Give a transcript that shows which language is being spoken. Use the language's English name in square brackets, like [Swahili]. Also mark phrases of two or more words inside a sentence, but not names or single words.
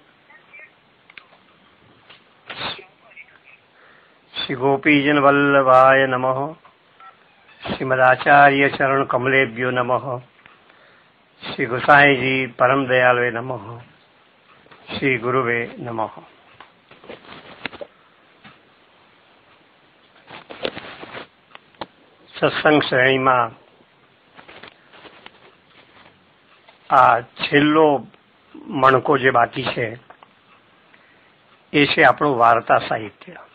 [Sanskrit] श्री गोपीजन वल्लभाय नमः। श्रीमदाचार्य चरण कमलेभ्यो नमः। श्री गोसाई जी परम दयालवे नमः। श्री गुरुवे नमः। [Gujarati] સત્સંગ શ્રેણીમાં આ છેલ્લો મણકો જે બાકી છે એ છે આપણું વાર્તા સાહિત્ય.